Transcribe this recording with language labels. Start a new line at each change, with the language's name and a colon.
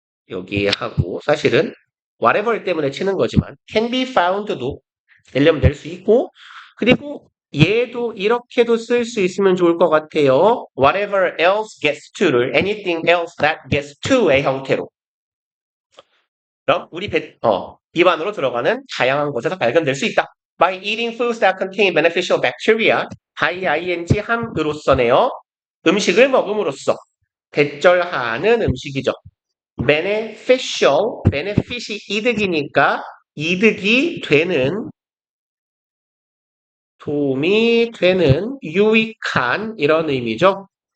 Korean: 여기 하고 사실은 whatever 때문에 치는 거지만
English: can be found
Korean: 도 내려면 낼 수 있고 그리고 얘도 이렇게도 쓸 수 있으면 좋을 것 같아요.
English: whatever else gets to
Korean: 를
English: anything else that gets to
Korean: 의 형태로 그럼 우리 입 안으로 들어가는 다양한 곳에서 발견될 수 있다.
English: By eating foods that contain beneficial bacteria,
Korean: ing 함으로써네요. 음식을 먹음으로써 배절하는 음식이죠. beneficial, benefit이 이득이니까 이득이 되는 도움이 되는 유익한 이런 의미죠.